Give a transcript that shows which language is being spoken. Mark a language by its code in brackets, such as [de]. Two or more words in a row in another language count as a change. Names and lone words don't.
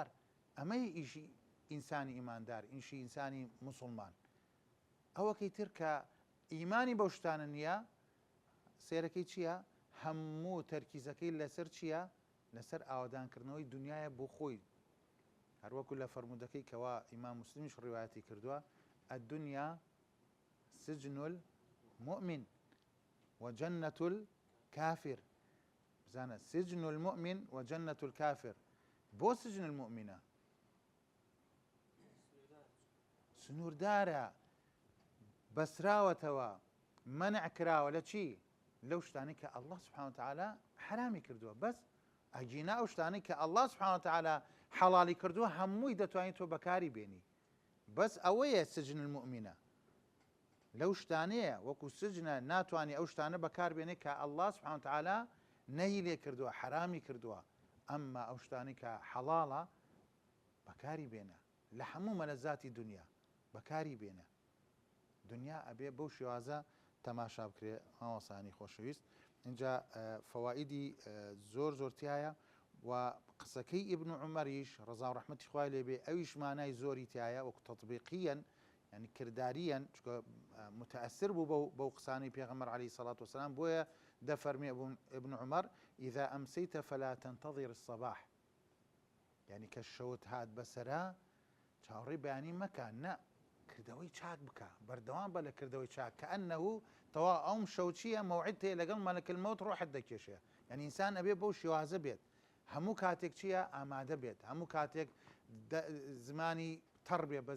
[ckb] ئەمەی ئیشی ئینسانی ئیماندار، ئیشی ئینسانی موسڵمان. ئەوەکەی تر کە ئیمانی بەو شتانە نییە، سێرەکەی چییە؟ هەموو تەرکیزەکەی لەسەر چییە؟ لەسەر ئاوەدانکردنەوەی دنیایە بۆ خۆی. هەروەکو لە فەرموودەکەی کەوا ئیمام موسلیمیش ڕیوایەتی کردووە [ar] الدنیا سجن المؤمن وجنة الكافر. بزانە سجن المؤمن وجنة الكافر. بۆ سجن المؤمنە؟ [ckb] سنووردارە، بەسراوەتەوە منع کراوە لە چی لەو شتانی کە [ar] الله سبحانه وتعالى [ckb] حرامی کردووە بەس ئەگینا ئەو شتانی کە [ar] الله سبحانه وتعالى [ckb] حەڵالی کردووە هەمووی دەتوانیت تۆ بەکاری بێنی بەس ئەوەیە [ar] سجن المؤمنە [ckb] لەو شتانەیە وەکو سجنە ناتوانانی ئەو شتانە بەکار بێنێ کە [ar] الله سبحانه وتعالى [ckb] نەهی لێ کردووە حرامی کردووە ئەمما ئەو شتانی کە حەڵاڵە بەکاری بێنە لە هەموو مەلەزاتی دنیا بەکاری بێنە دنیا ئەبێ بەو شێوازە تەماشا بکرێ هاوەسانی خۆشەویست اینجا فەوائیدی زۆر زۆرتیایە و قسەکەی ئیبن عومەریش ڕەزا و ڕەحمەتی خوای لێبێ ئەویش مانای زۆری تایە وەکو تەطبیقیەن يعني کرداریەن چکە متأثر بوو بەو قسانی پێغەمبەر [ar] عەلەیهی سەڵات وسەلام [ckb] بۆیە دەفەرمێ ابن عمر [ar] إذا أمسيت فلا تنتظر الصباح يعني [ckb] کە شەوت هات بەسەرا چاوەڕێی بەیانی مەکە نە کردەوەی چاک بکە بەردەوام بە لە کردەوەی چاک کە ئەنەهو تەوا ئەوم شەو چییە مەوعید تێ لەگەڵ مەلەکل مەوت ڕۆحت دەکێشێ يعني ئینسان ئەبێ بەو شێوازە بێت هەموو کاتێک چییە ئامادە بێت هەموو کاتێک زمانی تەڕ بێ بە